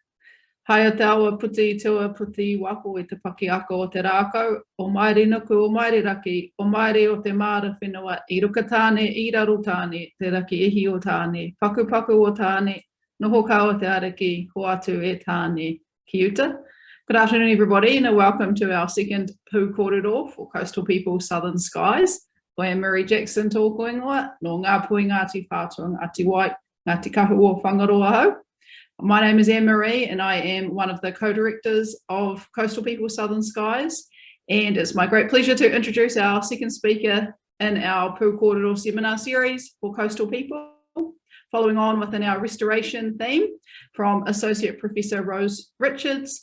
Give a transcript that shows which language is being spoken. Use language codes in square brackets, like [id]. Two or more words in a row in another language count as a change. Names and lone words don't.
[mi] Hai o te awa puti tua puti wapo I te paki ako o te rākau, o maere nuku o maere raki, o maere o te māra whenua, I ruka tāne, I raro tāne, te raki ihi o tāne, paku paku o tāne, noho ka o te ariki, ho atu e tāne, ki uta. [en] Good afternoon everybody and welcome to our second Pū Kōrero for Coastal People Southern Skies. [mi] Ko e Mary Jackson tōku ingoa, no ngā pui Ngāti Whātua, Ngāti Wai, Ngāti Kahu o Whangaroa hau. [en] My name is Anne-Marie and I am one of the co-directors of Coastal People Southern Skies, and it's my great pleasure to introduce our second speaker in our Pū Kōrero seminar series for coastal people, following on within our restoration theme from Associate Professor Rose Richards.